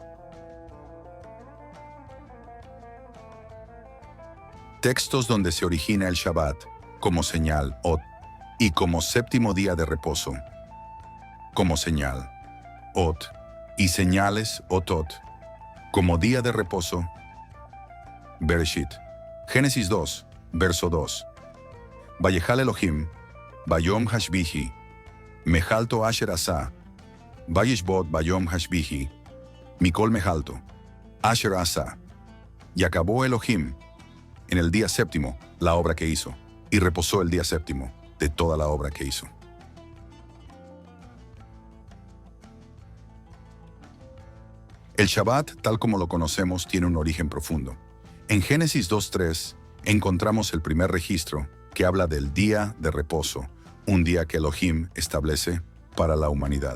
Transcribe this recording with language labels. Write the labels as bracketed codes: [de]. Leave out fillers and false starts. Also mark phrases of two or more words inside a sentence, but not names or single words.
[es] Textos donde se origina el Shabbat como señal, Ot, y como séptimo día de reposo, como señal, Ot, y señales, Otot, como día de reposo, Bereshit. Génesis 2, verso 2. [he] ויכל אלהים, ביום השביעי, מלאכתו אשר עשה, וישבת ביום השביעי, מכל מלאכתו, אשר עשה. [es] Y acabó Elohim en el día séptimo la obra que hizo, y reposó el día séptimo de toda la obra que hizo. El Shabbat, tal como lo conocemos, tiene un origen profundo. En Génesis 2:3 encontramos el primer registro que habla del día de reposo, un día que Elohim establece para la humanidad.